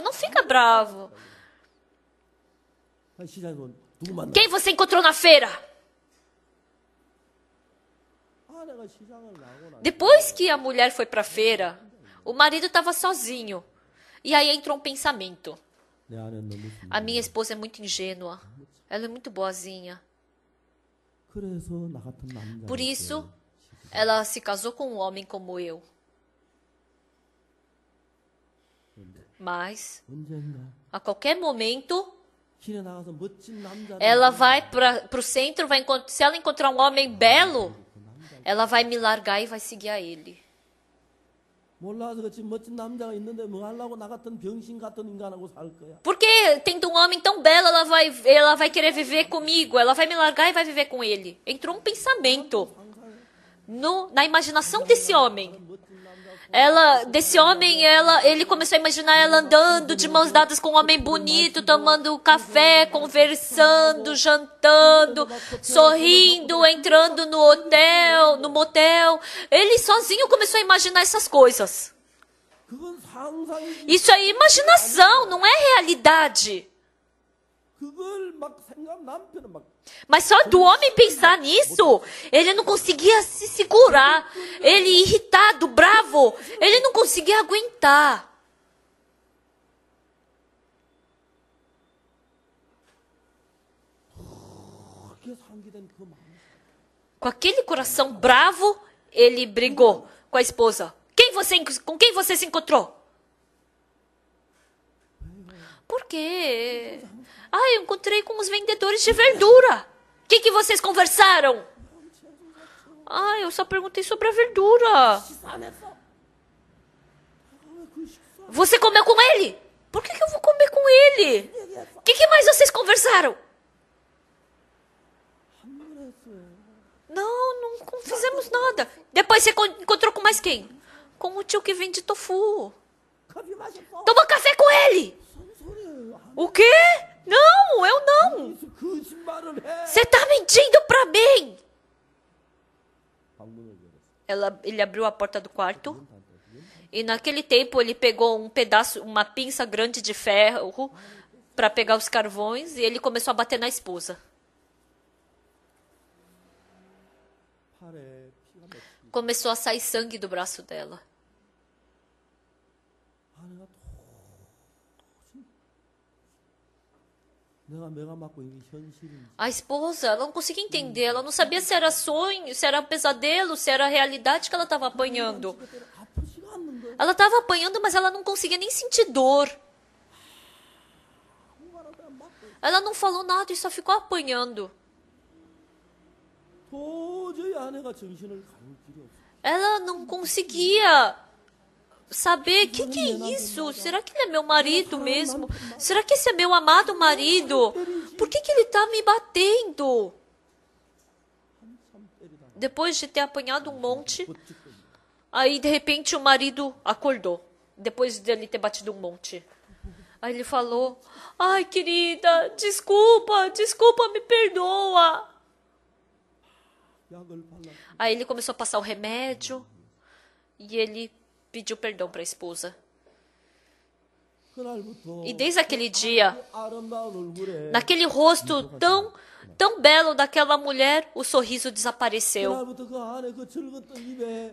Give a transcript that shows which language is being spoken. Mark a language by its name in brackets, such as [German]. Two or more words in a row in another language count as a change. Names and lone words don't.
[Portuguese] Não fica bravo. Quem você encontrou na feira? Depois que a mulher foi para a feira, o marido estava sozinho. E aí entrou um pensamento. [Korean] 내 아내는 너무 [Portuguese] A minha esposa é muito ingênua. Ela é muito boazinha. [Korean] 그래서 나 같은 남자 [Portuguese] Por isso, ela se casou com um homem como eu. Mas, [Korean] 언젠가 [Portuguese] a qualquer momento, [Korean] 길에 나가서 멋진 남자를 [Portuguese] ela vai para o centro, se ela encontrar um homem belo, ela vai me largar e vai seguir a ele. [Korean] 몰라서 그렇지 멋진 남자가 있는데 뭐 하려고 나 같은 병신 같은 인간하고 살 거야. [Portuguese] Porque tendo um homem tão belo, ela vai querer viver comigo. Ela vai me largar e vai viver com ele. Entrou um pensamento na imaginação desse homem. Ele começou a imaginar ela andando de mãos dadas com um homem bonito, tomando café, conversando, jantando, sorrindo, entrando no motel. Ele sozinho começou a imaginar essas coisas. [Korean] 그건 상상이지. [Portuguese] Isso é imaginação, não é realidade. [Korean] 그걸 막 생각 남편은 막 [Portuguese] Mas só do homem pensar nisso, ele não conseguia se segurar. Ele irritado, bravo, ele não conseguia aguentar. [Korean] 그렇게 상기된 그 마음. [Portuguese] Com aquele coração bravo, ele brigou com a esposa. Com quem você se encontrou? Por quê? Eu encontrei com os vendedores de verdura. O que vocês conversaram? Eu só perguntei sobre a verdura. [Korean] 안 했어. 그 식사 [Portuguese] Você comeu com ele? Por que eu vou comer com ele? O que mais vocês conversaram? [Korean] 한 번 했어요. [Portuguese] Não fizemos nada. Depois você encontrou com mais quem? Com o tio que vende tofu. [Korean] 커피 마셨어. [Portuguese] Toma café com ele. [Korean] 무슨 소리예요? [Portuguese] O quê? Não, eu não. [Korean] 거짓말을 해. [Portuguese] Você tá mentindo pra mim. [Korean] 방문을 열었어. [Portuguese] Ele abriu a porta do quarto. E naquele tempo ele pegou uma pinça grande de ferro para pegar os carvões e ele começou a bater na esposa. [Korean] 팔에 피가 맺히고 [Portuguese] Começou a sair sangue do braço dela. [Korean] 아내가 내가 맡고 있는 현실인지 [Portuguese] A esposa, ela não conseguia entender, ela não sabia se era sonho, se era pesadelo, se era realidade que ela estava apanhando. [Korean] 그때는 아프지가 않는데 [Portuguese] Ela estava apanhando, mas ela não conseguia nem sentir dor. Ela não falou nada e só ficou apanhando. [Korean] 도저히 아내가 정신을 가릴 길이 없어. [Portuguese] Ela não conseguia saber o que é isso. Será que ele é meu marido mesmo? Será que esse é meu amado marido? Por que ele está me batendo? Depois de ter apanhado um monte, aí de repente o marido acordou. Depois dele ter batido um monte. Aí ele falou: ai, querida, desculpa, me perdoa. [Korean] 약을 발라 [Portuguese] Aí ele começou a passar o remédio e ele pediu perdão para a esposa. [Korean] 그날부터 [Portuguese] E desde aquele dia, [Korean] 아름다운 얼굴에 [Portuguese] naquele rosto tão belo daquela mulher, o sorriso desapareceu. [Korean] 그날부터 그 안에 그 즐겁던 입에